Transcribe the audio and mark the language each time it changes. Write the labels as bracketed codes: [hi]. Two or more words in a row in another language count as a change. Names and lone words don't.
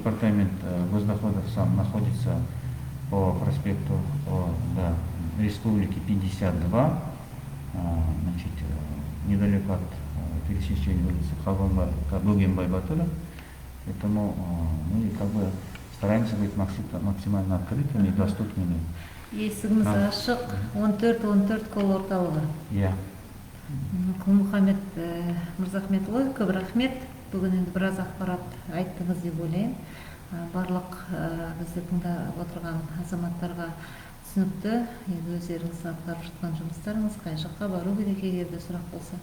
[ru] департамент госдоходов сам находится по проспекту Республики 52, значит, недалеко от пересечения улицы Кабугин-Байбатура. Поэтому мы как бы стараемся быть максимально открытыми и доступными. [kk] Есігіміз ашық, 14-14 кол орталығы. Иә. Құлмұхамед Мырзахметұлы, көп рахмет. Бүгін енді біраз ақпарат айттыңыз деп ойлаймын. Барлық бізді тыңдап отырған азаматтарға түсінікті, енді өздеріңіз атқарып жатқан жұмыстарыңыз, қай жаққа бару керек егер де сұрақ болса.